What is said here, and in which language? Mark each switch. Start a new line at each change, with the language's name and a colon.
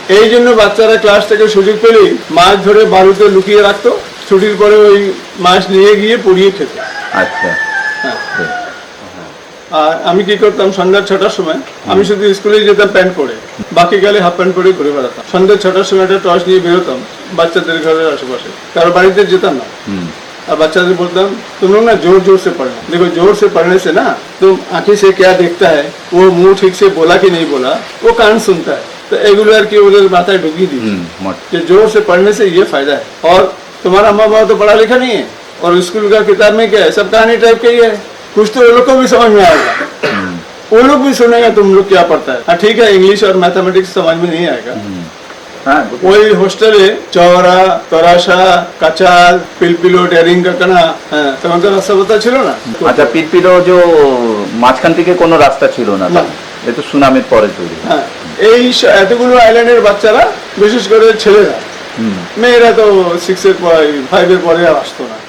Bangla: এই জন্য বাচ্চারা ক্লাস থেকে সুযোগ পেলেই মাছ ধরে বাড়িতে লুকিয়ে রাখতো, ছুটির পরে ওই মাছ নিয়ে গিয়ে পুড়িয়ে খেত। আচ্ছা। হ্যাঁ, আর আমি কি করতাম, সন্ধ্যা 6টার সময় আমি শুধু স্কুলে যেতাম প্যান্ট পরে, বাকি গেলে হাফ প্যান্ট পরে ঘুরে বেড়াতাম। সন্ধ্যা 6টার সময় একটা টর্চ নিয়ে বেরোতাম বাচ্চাদের ঘরের আশেপাশে, কারো বাড়িতে যেতাম না।
Hindi: और बच्चाদের बोलता तुम लोग ना जोर जोर से पढ़ना। देखो, जोर से पढ़ने से ना तुम आंखें से क्या देखता है, वो मुंह ठीक से बोला कि नहीं बोला, वो कान सुनता है। तो रेगुलर की उधर माथा ढुकी दी कि जोर से पढ़ने से ये फायदा है। और तुम्हारा माँ बाप तो पढ़ा लिखा नहीं है, और स्कूल का किताब में क्या है, सब कहानी टाइप का ही है। कुछ तो वो लोग को भी समझ में आएगा, वो लोग भी सुनेगा तुम लोग क्या पढ़ता है। हाँ ठीक है, इंग्लिश और मैथमेटिक्स समझ में नहीं आएगा।
Bangla: ওই হোস্টেলে চওড়া, তরাসা, কাচাল, পিলপিলো, ডেরিং কাকানা, হ্যাঁ, তখন তো রাস্তা ছিল না। আচ্ছা, পিলপিলো যে মাঝখান থেকে কোনো রাস্তা ছিল না, এ তো সুনামের পরে তৈরি। হ্যাঁ, এই এতগুলো আইল্যান্ডের বাচ্চারা, বিশেষ করে ছেলেরা, মেয়েরা তো 6 এর পরে 5 এর পরে আসতো না।